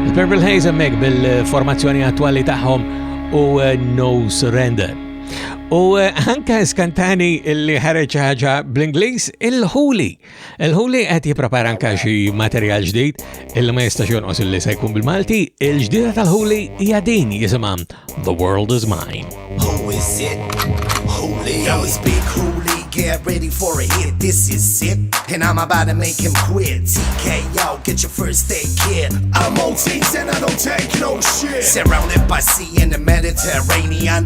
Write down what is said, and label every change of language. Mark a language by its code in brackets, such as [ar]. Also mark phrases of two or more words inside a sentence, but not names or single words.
[mt] Daryl Haze mek bil-formazzjoni attuali tagħhom u No Surrender. U anka skantani li ħareġ ħaġa bl-Ingliż il-Hooli. Il-Hooli qed jipprepara anka xi materjal ġdid illi ma jistax jonqos illi se jkun bil-Malti. Il-ġdida tal-Hooli hija din jisimha The World Is Mine. [en] Who is it? Hooli. Yo, it's Big Hooli. Get ready for a hit. This is it. And I'm about to make him quit. TKO, get your first aid kit. I'm OTs and I don't take no shit. Surrounded by sea in the Mediterranean.